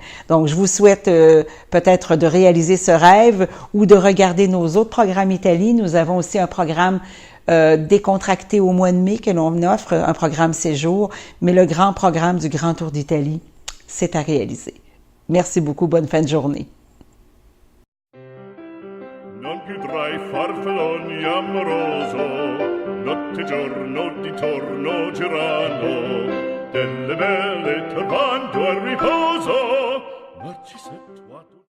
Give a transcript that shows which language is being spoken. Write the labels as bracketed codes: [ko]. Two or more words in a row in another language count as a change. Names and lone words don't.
[fr] Donc, je vous souhaite peut-être de réaliser ce rêve ou de regarder nos autres programmes Italie. Nous avons aussi un programme décontracté au mois de mai que l'on offre, un programme séjour, mais le grand programme du Grand Tour d'Italie, c'est à réaliser. Merci beaucoup, bonne fin de journée. [it] Non più tra i farfalloni amoroso, notte e giorno di torno girano, delle belle turbando al riposo, ma ci sei